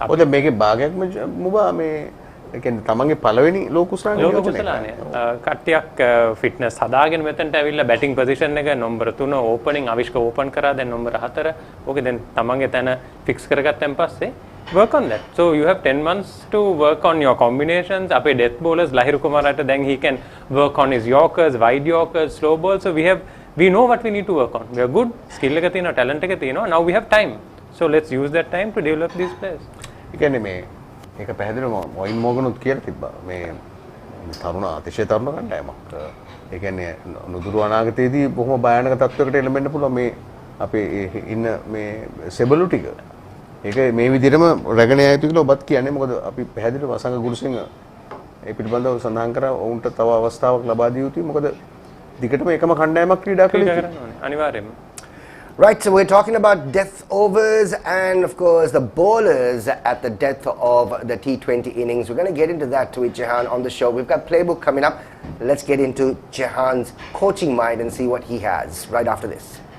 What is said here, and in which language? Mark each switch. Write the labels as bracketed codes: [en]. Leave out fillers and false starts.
[si] ඔතන මේකේ භාගයක්ම මුබා මේ ඒ කියන්නේ තමන්ගේ පළවෙනි ලෝක කුසලානය කට්ටියක් ෆිට්නස් හදාගෙන මෙතනට ඇවිල්ලා බැටිං පොසිෂන් එක නම්බර 3 ඕපනින් අවිෂ්ක ඕපන් කරා දැන් නම්බර 4 ඕකේ දැන් තමන්ගේ තැන ෆික්ස් කරගත්තන් පස්සේ [en] work on that. So you have 10 months to work on your combinations. [si] අපේ death bowlers Lahiru කුමාරට [en] then he can work on his yorkers, wide yorkers, slow balls. So we know what we need to work on. We are good, [si] skill එක තියෙනවා, talent එක තියෙනවා. [en] Now we have time. So let's use that time to develop these players. [si] ඒ කියන්නේ මේ ඒක පැහැදිලිවම වයින් මෝගනුත් කියලා තිබ්බා. මේ තරුණ අතිශය තරුණ කණ්ඩායමක්. ඒ කියන්නේ නුදුරු අනාගතයේදී බොහොම භයානක තත්වයකට එළඹෙන්න පුළුවන් මේ අපේ ඉන්න මේ සෙබළු ටික. ඒක මේ විදිහටම රැගෙන යයි කියලා ඔබත් කියන්නේ. මොකද අපි පැහැදිලිව වසංග ගුරුසිංහ ඒ පිළිබඳව සඳහන් කරා වුන්ට තව අවස්ථාවක් ලබා දිය යුතුයි. මොකද දිගටම එකම කණ්ඩායමක් ක්‍රීඩා කළ යුතුයි. අනිවාර්යයෙන්ම. [en] Right, so we're talking about death overs and of course the bowlers at the death of the T20 innings. We're going to get into that with Jehan on the show. We've got playbook coming up. Let's get into Jehan's coaching mind and see what he has right after this.